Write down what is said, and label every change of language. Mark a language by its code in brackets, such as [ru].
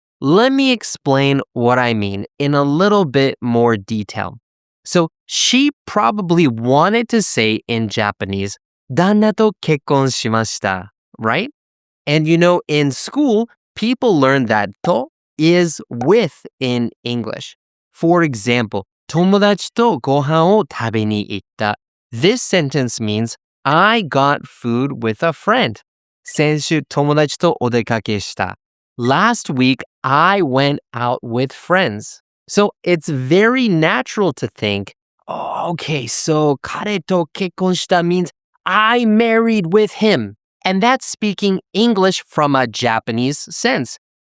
[en] Let me explain what I mean in a little bit more detail. So, she probably wanted to say in Japanese, [ja] 旦那と結婚しました, [en] right? And you know, in school, people learn that と is with in English. [ja] For example, 友達とご飯を食べに行った. [en] This sentence means, I got food with a friend. [ja] 先週友達とお出かけした. [en] Last week, I went out with friends. So it's very natural to think, oh, okay, so [ja] 彼と結婚した [en] means I married with him. And that's speaking English from a Japanese sense.